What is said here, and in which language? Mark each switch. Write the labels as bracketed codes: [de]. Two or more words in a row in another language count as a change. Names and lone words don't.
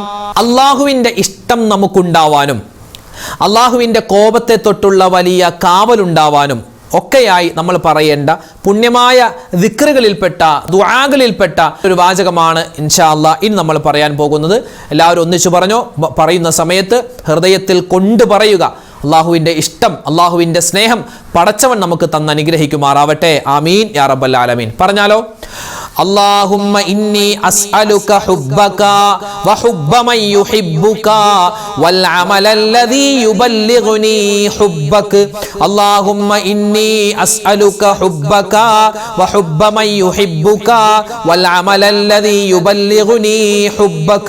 [ml] അല്ലാഹുവിൻ്റെ ഇഷ്ടം നമുക്കുണ്ടാവാനും അല്ലാഹുവിൻ്റെ കോപത്തെ തൊട്ടുള്ള വലിയ കാവലുണ്ടാവാനും ഒക്കെയായി നമ്മൾ പറയേണ്ട പുണ്യമായ ദിക്റുകളിൽപ്പെട്ട ദുആകളിൽപ്പെട്ട ഒരു വാചകമാണ് [ar] إن شاء الله [ml] ഇന്ന് നമ്മൾ പറയാൻ പോകുന്നത്. എല്ലാവരും ഒന്നിച്ചു പറഞ്ഞോ. പറയുന്ന സമയത്ത് ഹൃദയത്തിൽ കൊണ്ടു പറയുക. അള്ളാഹുവിൻ്റെ ഇഷ്ടം, അള്ളാഹുവിൻ്റെ സ്നേഹം പടച്ചവൻ നമുക്ക് തന്ന് അനുഗ്രഹിക്കുമാറാവട്ടെ. [ar] آمين يا رب العالمين. പറഞ്ഞാലോ. اللهم إني أسألك حبك وحب من يحبك والعمل الذي يبلغني حبك. اللهم إني أسألك حبك وحب من يحبك والعمل الذي يبلغني حبك.